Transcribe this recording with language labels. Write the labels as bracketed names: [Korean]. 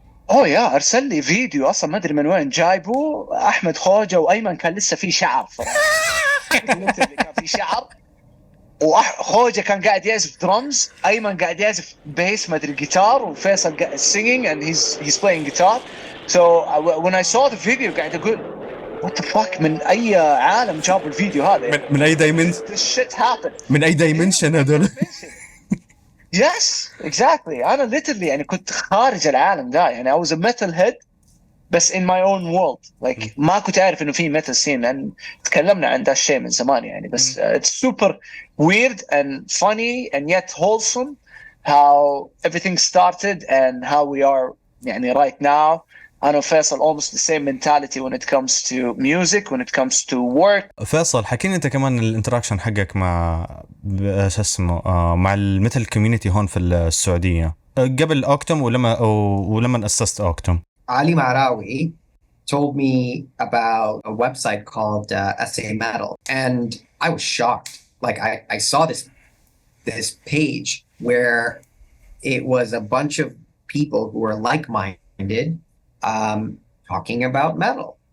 [Arabic] يا ارسل لي فيديو اصلا ما ادري من وين جايبه، احمد خوجة وايمن كان لسه في شعر كان في شعر، وخوجة كان قاعد يعزف درمز، ايمن قاعد يعزف بيس ما ادري جيتار، وفيصل [English] singing and he's playing guitar. So when I saw the video [Arabic] قاعد اقول [English] what the fuck، [Arabic] من اي عالم جابوا الفيديو هذا؟ من اي دايمنشن؟ [English] This shit happened. [Arabic] من اي دايمنشن هذول؟ [English] Yes, exactly. أنا literally [Arabic] يعني كنت خارج العالم ده، يعني [English] I was a metal head بس in my own world. [Arabic] Like ما كنت أعرف إنه في metal scene، لأن تكلمنا عن ده الشيء من زمان يعني. [English] بس it's super weird and funny and yet wholesome how everything started and how we are يعني right now. [Arabic] أنا وفيصل [English] almost the same mentality when it comes to music, when it comes to work. [Arabic] فيصل حكيني انت كمان الانتراكشن حقك مع شو اسمه مع الميتال كوميونتي هون في السعودية قبل أوكتوم ولما أسست أوكتوم. [English] Ali Marawi told me about a website called SA Metal, and I was shocked. Like I saw this page where it was a bunch of people who were like-minded talking about metal.